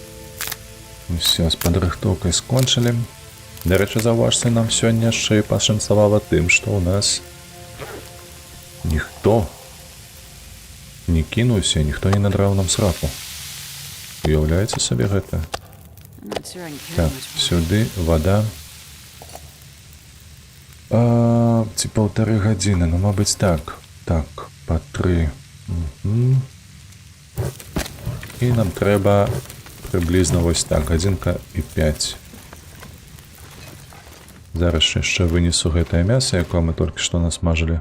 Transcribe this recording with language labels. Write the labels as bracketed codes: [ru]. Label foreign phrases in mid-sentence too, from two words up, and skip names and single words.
[be] Усё, з падрыхтоўкай скончылі. Да рэчы, заўважце, нам сёння яшчэ і пашанцавала тым, што ў нас ніхто не кінуўся, ніхто не надраў нам сраку. Уяўляеце сабе гэта? [en] I'm not sure I can carry [be] Так, [en] much more. [be] сюды вода. Ці 1,5 гадзіны, ну, мабыць, так. Так, па 3. І нам трэба прыблізна вось так, 1:05. Зараз яшчэ вынесу гэтае мяса, якое мы толькі што насмажылі.